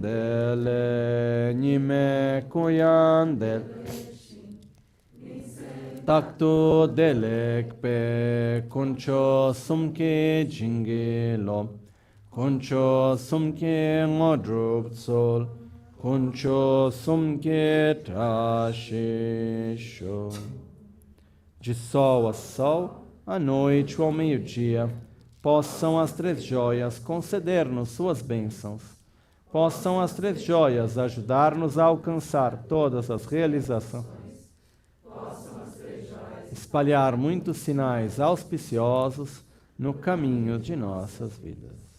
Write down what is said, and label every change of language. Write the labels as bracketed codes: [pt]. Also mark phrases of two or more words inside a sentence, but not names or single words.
[bo] མཚན་བདེ་ལེགས་ཉི་མའི་གུང་ཡང་བདེ་ལེགས། རྟག་ཏུ་བདེ་ལེགས་པའི་དཀོན་མཆོག་གསུམ་གྱི་བྱིན་གྱིས་རློབས། དཀོན་མཆོག་གསུམ་གྱི་དངོས་གྲུབ་སྩོལ། དཀོན་མཆོག་གསུམ་གྱི་བཀྲ་ཤིས་ཤོག. [pt] De sol a sol, à noite ou ao meio-dia, possam as três joias conceder-nos suas bênçãos. Possam as três joias ajudar-nos a alcançar todas as realizações. Espalhar muitos sinais auspiciosos no caminho de nossas vidas.